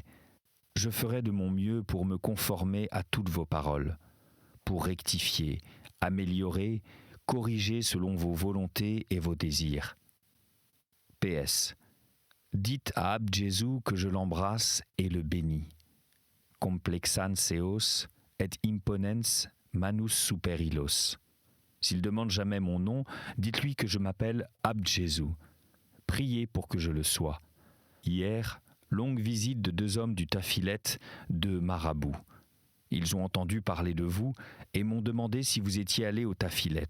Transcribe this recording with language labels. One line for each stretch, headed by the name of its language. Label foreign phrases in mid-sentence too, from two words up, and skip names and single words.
French: Je ferai de mon mieux pour me conformer à toutes vos paroles, pour rectifier, améliorer, corriger selon vos volontés et vos désirs. PS. Dites à Abd Jésus que je l'embrasse et le bénis.
Latin: Complexan seos et imponens manus super illos.
French: S'il demande jamais mon nom, dites-lui que je m'appelle Abd Jésus. Priez pour que je le sois. Hier, longue visite de 2 hommes du Tafilet, 2 marabouts. Ils ont entendu parler de vous et m'ont demandé si vous étiez allé au Tafilet.